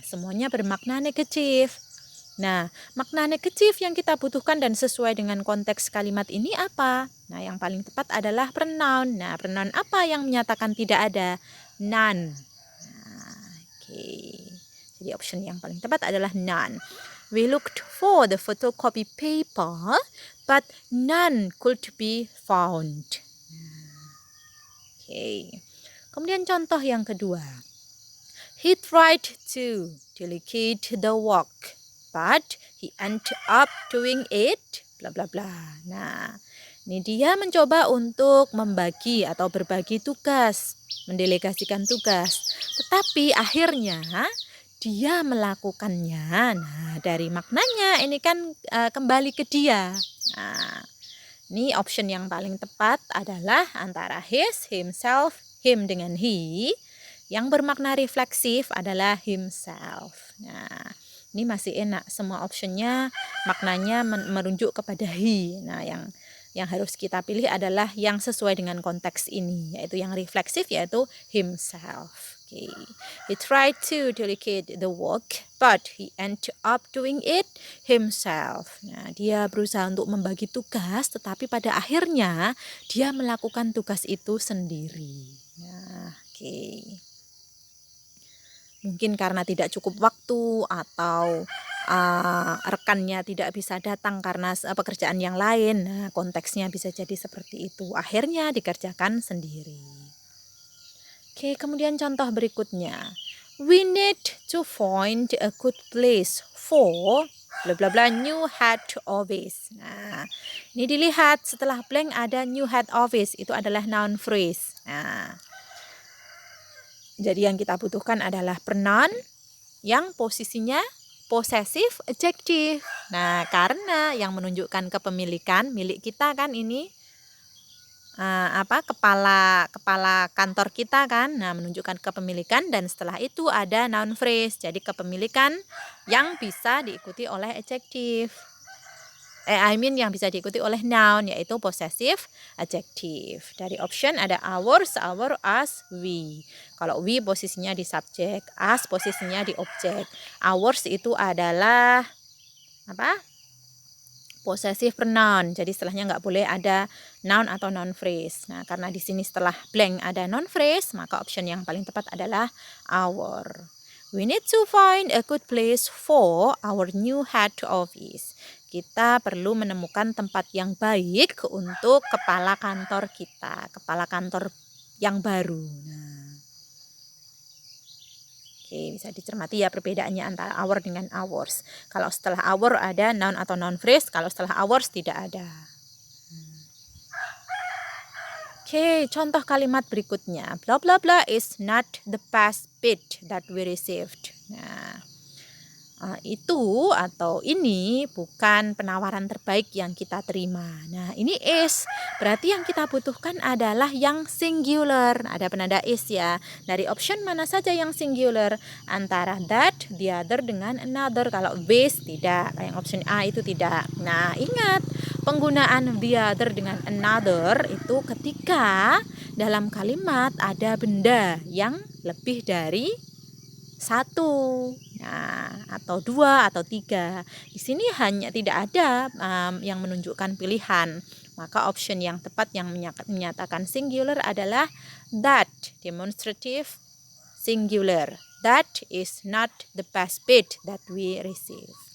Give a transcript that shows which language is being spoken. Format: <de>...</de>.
<id>Semuanya bermakna negatif. Nah, makna negatif yang kita butuhkan dan sesuai dengan konteks kalimat ini apa? Nah, yang paling tepat adalah pronoun. Nah, pronoun apa yang menyatakan tidak ada? None. Nah, oke. Jadi option yang paling tepat adalah none.</id> <en>We looked for the photocopy paper, but none could be found. Oke.</en> <id>Kemudian contoh yang kedua.</id> <en>He tried to delegate the work, but he ended up doing it, bla bla bla.</en> <id>Nah, ini dia mencoba untuk membagi atau berbagi tugas, mendelegasikan tugas. Tetapi akhirnya dia melakukannya. Nah, dari maknanya ini kan kembali ke dia. Nah, ini option yang paling tepat adalah antara his, himself, him dengan he. Yang bermakna refleksif adalah himself. Nah, ini masih enak. Semua optionnya maknanya merujuk kepada he. Nah, yang harus kita pilih adalah yang sesuai dengan konteks ini, yaitu yang refleksif, yaitu himself.</id> <en>Okay. He tried to delegate the work, but he ended up doing it himself.</en> <id>Nah, dia berusaha untuk membagi tugas, tetapi pada akhirnya dia melakukan tugas itu sendiri. Nah, oke. Mungkin karena tidak cukup waktu atau rekannya tidak bisa datang karena pekerjaan yang lain. Nah, konteksnya bisa jadi seperti itu. Akhirnya dikerjakan sendiri. Oke, kemudian contoh berikutnya.</id> <en>We need to find a good place for bla bla bla new head office.</en> <id>Nah, ini dilihat setelah blank ada new head office, itu adalah noun phrase. Nah, jadi yang kita butuhkan adalah pronoun yang posisinya possessive adjective. Nah, karena yang menunjukkan kepemilikan milik kita kan ini kepala kantor kita kan. Nah, menunjukkan kepemilikan dan setelah itu ada noun phrase. Jadi kepemilikan yang bisa diikuti oleh adjective. Yang bisa diikuti oleh noun yaitu possessive adjective. Dari option ada ours, our, us, we. Kalau we posisinya di subjek, us posisinya di objek. Ours itu adalah possessive pronoun. Jadi setelahnya nggak boleh ada noun atau noun phrase. Nah, karena di sini setelah blank ada noun phrase, maka option yang paling tepat adalah our.</id> <en>We need to find a good place for our new head office.</en> <id>Kita perlu menemukan tempat yang baik untuk kepala kantor kita, kepala kantor yang baru. Nah, oke, bisa dicermati ya perbedaannya antara our dengan ours. Kalau setelah our ada noun atau noun phrase, kalau setelah ours tidak ada. Oke, contoh kalimat berikutnya.</id> <en>Blah blah blah is not the best bid that we received.</en> <id>Nah, itu atau ini bukan penawaran terbaik yang kita terima. Nah, ini is. Berarti yang kita butuhkan adalah yang singular. Ada penanda is ya. Dari option mana saja yang singular? Antara that, the other dengan another. Kalau this tidak. Yang option A itu tidak. Nah, ingat. Penggunaan the other dengan another itu ketika dalam kalimat ada benda yang lebih dari satu, nah, atau dua atau tiga. Di sini hanya tidak ada yang menunjukkan pilihan. Maka option yang tepat yang menyatakan singular adalah that, demonstrative singular.</id> <en>That is not the best bid that we received.</en>